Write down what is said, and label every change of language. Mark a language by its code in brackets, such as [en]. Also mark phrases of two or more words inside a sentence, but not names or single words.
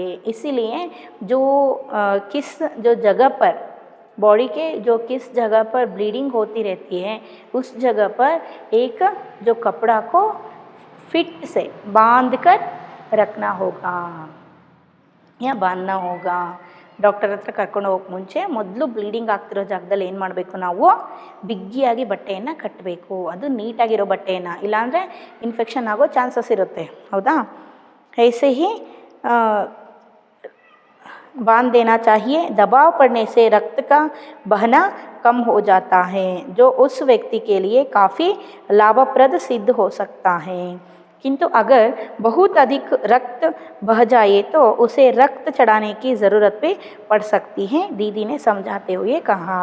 [hi] इसीलिए जो किस जो जगह पर बॉडी के जो किस जगह पर ब्लीडिंग होती रहती है, उस जगह पर एक जो कपड़ा को फिट से बांध कर रखना होगा या बांधना होगा. [kn] ಡಾಕ್ಟರ್ ಹತ್ರ ಕರ್ಕೊಂಡು ಹೋಗೋಕ್ಕೆ ಮುಂಚೆ ಮೊದಲು ಬ್ಲೀಡಿಂಗ್ ಆಗ್ತಿರೋ ಜಾಗದಲ್ಲಿ ಏನು ಮಾಡಬೇಕು? ನಾವು ಬಿಗಿಯಾಗಿ ಬಟ್ಟೆಯನ್ನು ಕಟ್ಟಬೇಕು. ಅದು ನೀಟಾಗಿರೋ ಬಟ್ಟೆಯನ್ನು, ಇಲ್ಲಾಂದರೆ ಇನ್ಫೆಕ್ಷನ್ ಆಗೋ ಚಾನ್ಸಸ್ ಇರುತ್ತೆ. ಹೌದಾ? [hi] ऐसे ही बांध देना चाहिए. दबाव पड़ने से रक्त का बहना कम हो जाता है, जो उस व्यक्ति के लिए काफ़ी लाभप्रद सिद्ध हो सकता है. किंतु अगर बहुत अधिक रक्त बह जाए तो उसे रक्त चढ़ाने की ज़रूरत भी पड़ सकती है, दीदी ने समझाते हुए कहा.